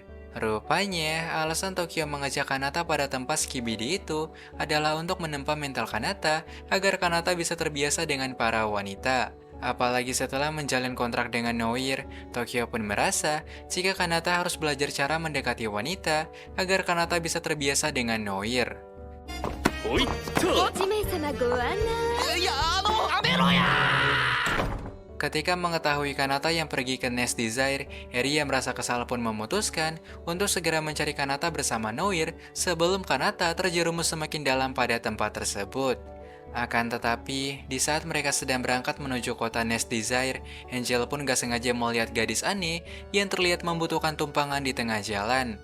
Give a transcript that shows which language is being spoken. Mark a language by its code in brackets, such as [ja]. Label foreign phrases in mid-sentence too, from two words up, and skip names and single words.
[id] Rupanya, alasan Tokyo mengajak Kanata pada tempat Skibidi itu adalah untuk menempa mental Kanata agar Kanata bisa terbiasa dengan para wanita. Apalagi setelah menjalin kontrak dengan Noir, Tokyo pun merasa jika Kanata harus belajar cara mendekati wanita agar Kanata bisa terbiasa dengan Noir. [ja] おいっと 1名様ご案内。やめろや [id] Ketika mengetahui Kanata yang pergi ke Nest Desire, Eri yang merasa kesal pun memutuskan untuk segera mencari Kanata bersama Noir sebelum Kanata terjerumus semakin dalam pada tempat tersebut. Akan tetapi, di saat mereka sedang berangkat menuju kota Nest Desire, Angel pun gak sengaja melihat gadis aneh yang terlihat membutuhkan tumpangan di tengah jalan.